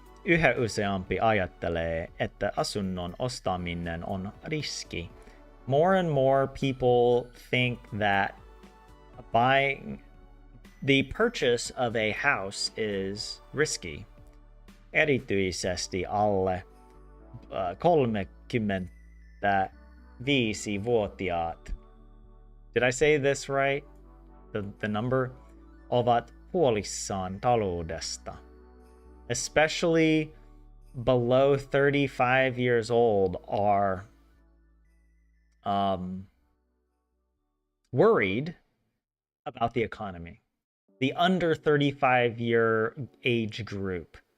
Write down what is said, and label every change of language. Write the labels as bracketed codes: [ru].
[fi] Yhä useampi ajattelee, että asunnon ostaminen on riski. [en] More and more people think that buying the purchase of a house is risky. [fi] Erityisesti alle 35-vuotiaat. [en] Did I say this right? The number? [fi] Ovat huolissaan taloudesta. [en] Especially below 35 years old are worried about the economy. The under 35-year age group.